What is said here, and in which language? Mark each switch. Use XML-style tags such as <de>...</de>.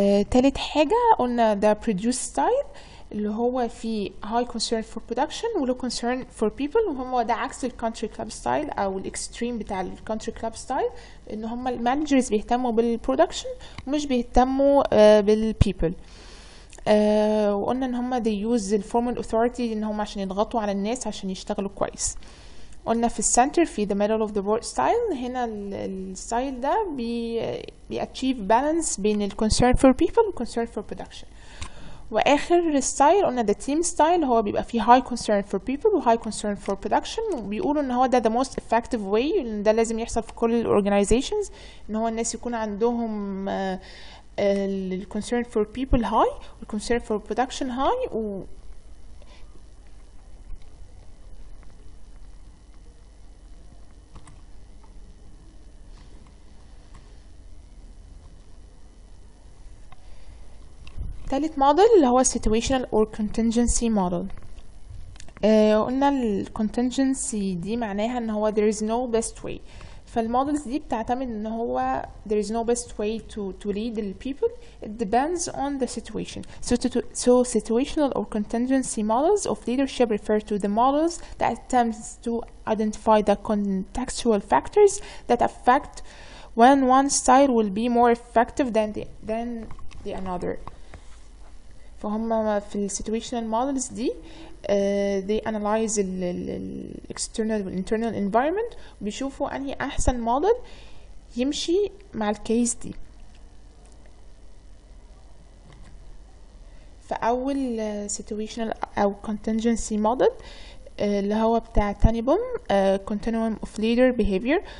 <ar>تالت حاجة قلنا ده produce style اللي هو فيه</ar> <en>high concern for production</en> <ar>و</ar> <en>low concern for people،</en> <ar>وهو ده عكس ال country club style او الاكستريم بتاع ال country club style، ان هم المانجرز بيهتموا بالبرودكشن ومش بيهتموا بالpeople. وقلنا ان هم</ar> <en>they use the formal authority</en> <ar>ان هم عشان يضغطوا على الناس عشان يشتغلوا كويس. قلنا في السنتر في</ar> <en>the middle of the word style،</en> <ar>هنا الستايل ده</ar> <en>achieve balance</en> <ar>بين ال concern for people و concern for production. واخر ستايل قلنا the team style هو بيبقى فيه high concern for people و high concern for production، وبيقولوا ان هو ده</ar> <en>the most effective way،</en> <ar>ان ده لازم يحصل في كل ال organizations، ان هو الناس يكون عندهم ال concern for people high و concern for production high. تالت موديل اللي هو situational or contingency model. قلنا ال contingency دي معناها ان هو</ar> <en>there is no best way.</en> <ar>فالمودلز دي بتعتمد ان هو</ar> <en>there is no best way to lead the people. It depends on the situation. So situational or contingency models of leadership refer to the models that attempts to identify the contextual factors that affect when one style will be more effective than the another.</en> <ar>فهم في ال situational models دي</ar> <en>they analyze</en> <ar>ال external وال internal environment وبيشوفوا أنهي أحسن model يمشي مع الكيس دي. فأول situational أو contingency model اللي هو بتاع تانيبوم</ar> <en>continuum of leader behavior.</en>